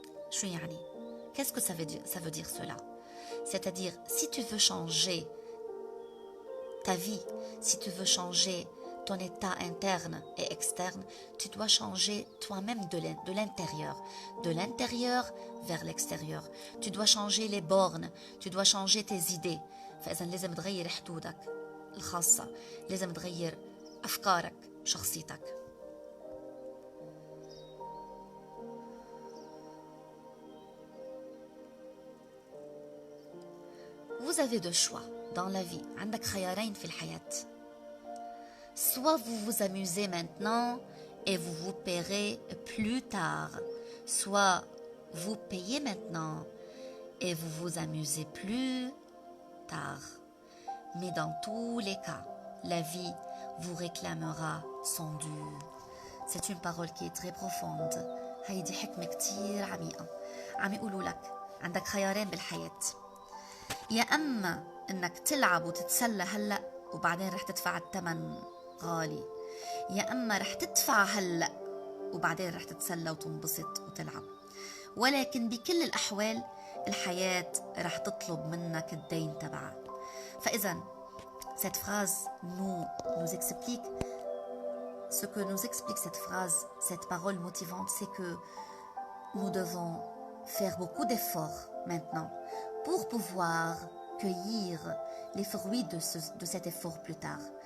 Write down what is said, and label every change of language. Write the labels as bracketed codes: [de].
[ar] شو يعني؟ [fr] Qu'est-ce que ça veut dire cela? C'est-à-dire, si tu veux changer ta vie, si tu veux changer ton état interne et externe, tu dois changer toi-même de l'intérieur vers l'extérieur. Tu dois changer les bornes, tu dois changer tes idées. [ar] فإذا لازم تغير حدودك الخاصة، لازم تغير أفكارك، شخصيتك. [fr] Vous avez deux choix dans la vie. [ar] عندك خيارين في الحياة. [fr] Soit vous vous amusez maintenant et vous vous paierez plus tard. Soit vous payez maintenant et vous vous amusez plus tard. Mais dans tous les cas, la vie vous réclamera son dû. C'est une parole qui est très profonde. [ar] هيدي حكمة كتير عميقة. عم يقولوا لك عندك خيارين بالحياة. يا أما إنك تلعب وتتسلى هلأ وبعدين رح تدفع الثمن غالي، يا أما رح تدفع هلأ وبعدين رح تتسلى وتنبسط وتلعب. ولكن بكل الأحوال الحياة رح تطلب منك الدين تبعها. فإذا [fr] cette phrase nous explique ce que nous explique cette phrase, cette parole motivante, c'est que nous devons faire beaucoup d'efforts maintenant pour pouvoir cueillir les fruits de cet effort plus tard.